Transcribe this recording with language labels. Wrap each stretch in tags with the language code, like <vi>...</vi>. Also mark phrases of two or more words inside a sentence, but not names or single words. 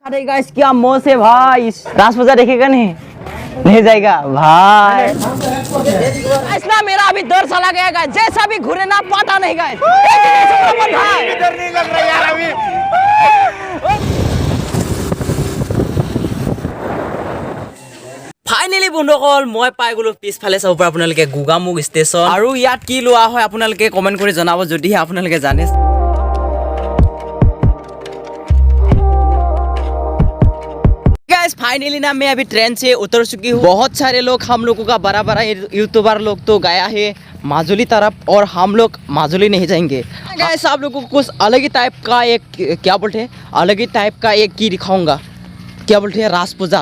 <hi>अरे गाइस क्या मौज है भाई, रास पूजा देखेगा नहीं जाएगा भाई। गाइस ना मेरा अभी डर चला गया गाइस, जैसा भी घूरे ना पता नहीं गाइस। डर नहीं लग रहा यार अभी।</hi> <as>फाइनेली বন্ধুসকল মই পাই গলো পিছফালে চাব পৰা আপোনালোকে গোগামুখ ষ্টেচন, আৰু ইয়াত কি লোৱা হয় আপোনালোকে কমেন্ট কৰি জনাব যদিহে আপোনালোকে জানে।</as> <hi>गाइस फाइनली ना मैं अभी ट्रेन से उतर चुकी हूँ। बहुत सारे लोग हम लोगों का बड़ा बड़ा यूट्यूबर लोग तो गया है माजुली तरफ, और हम लोग माजुली नहीं जाएंगे। गाइस आप लोगों को कुछ अलग ही टाइप का एक क्या बोलते हैं, अलग ही टाइप का एक की दिखाऊंगा, क्या बोलते हैं रास पूजा।</hi>